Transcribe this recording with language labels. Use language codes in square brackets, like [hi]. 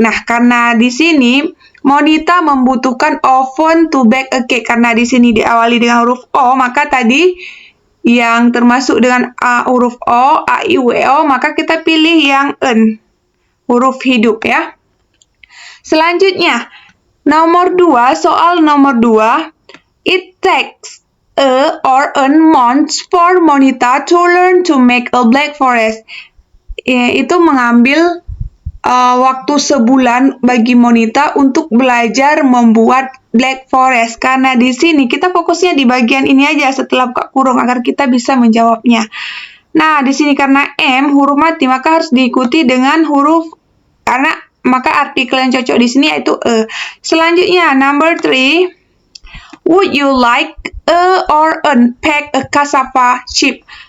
[id] Nah, karena di sini Monita membutuhkan oven [en] to bake a cake. [id] Karena di sini diawali dengan huruf O, maka tadi yang termasuk dengan huruf O, A, I, U, E, O, maka kita pilih yang en, huruf hidup ya. Selanjutnya, soal nomor 2. [en] It takes a or a month for Monita to learn to make a black forest. [id] Itu mengambil waktu sebulan bagi Monita untuk belajar membuat black forest. Karena di sini kita fokusnya di bagian ini aja setelah buka kurung agar kita bisa menjawabnya. Nah, di sini karena M huruf mati maka harus diikuti dengan huruf maka artikel yang cocok di sini yaitu e. Selanjutnya [en] number 3. Would you like a or an pack a cassava chip?